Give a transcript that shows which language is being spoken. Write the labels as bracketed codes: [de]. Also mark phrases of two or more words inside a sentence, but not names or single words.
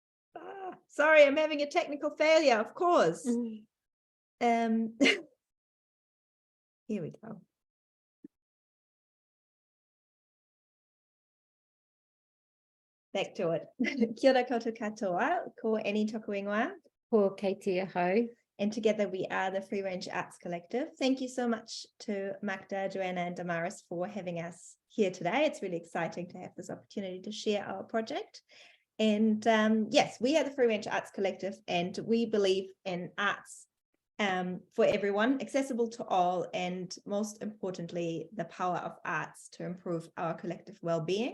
[en] Sorry, I'm having a technical failure, of course. Here we go. Back to it. [mi] Kia ora koutou katoa, ko eni toku ingoa. Ko kei te ahau. [en] And together we are the Free Range Arts Collective. Thank you so much to Magda, Joanna and Damaris for having us here today. It's really exciting to have this opportunity to share our project. And yes, we are the Free Range Arts Collective, and we believe in arts for everyone, accessible to all, and most importantly, the power of arts to improve our collective well-being.